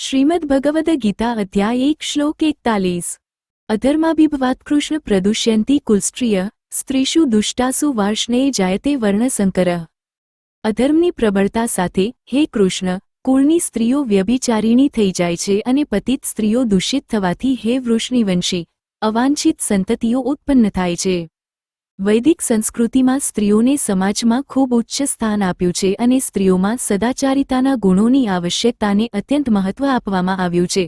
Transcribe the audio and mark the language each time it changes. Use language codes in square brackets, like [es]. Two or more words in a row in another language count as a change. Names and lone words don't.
[sa] श्रीमद् भगवद गीता अध्याय 1 श्लोक 41। अधर्माभिभवात् कृष्ण प्रदुष्यन्ति कुलस्त्रिय स्त्रीषु दुष्टासु वार्ष्णेय जायते वर्णसंकरः। [gu] अधर्मनी प्रबળતા સાથે હે કૃષ્ણ, કુળની સ્ત્રીઓ વ્યભિચારિણી થઈ જાય છે અને પતિત સ્ત્રીઓ દૂષિત થવાથી હે વૃષણિવંશી અવાંછિત સંતતિઓ ઉત્પન્ન થાય છે। વૈદિક સંસ્કૃતિમાં સ્ત્રીઓને સમાજમાં ખૂબ ઉચ્ચ સ્થાન આપ્યું છે અને સ્ત્રીઓમાં સદાચારિતાના ગુણોની આવશ્યકતાને અત્યંત મહત્વ આપવામાં આવ્યું છે।